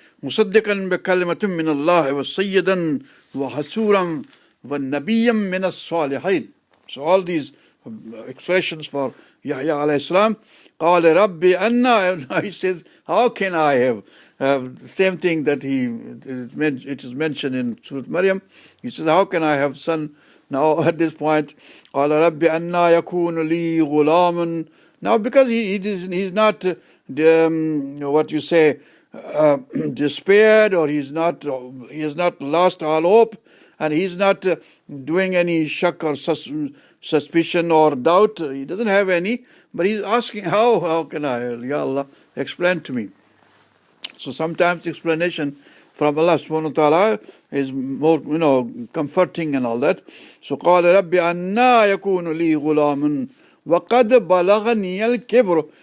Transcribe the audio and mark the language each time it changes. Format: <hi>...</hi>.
<ar>مصدقا بكلمة من الله وسيدا وحسورا ونبيا من الصالحين.</ar> <en>So all these expressions for Yahya alayhi salam. قال ربي أنا, he says, how can I have the same thing that it is mentioned in Surah Maryam. He says, how can I have son now at this point?</en> <ar>قال ربي أنا يكون لي غلام.</ar> <en>Now because he's not what you say despaired, or he has not lost all hope, and he's not doing any shak or suspicion or doubt. He doesn't have any, but he's asking, how can I, Ya Allah, explain to me. So sometimes explanation from Allah subhanahu wa ta'ala is more, comforting and all that.</en> <ar>So قال ربي أنا يكون لي غلام وقد بلغني الكبر.</ar>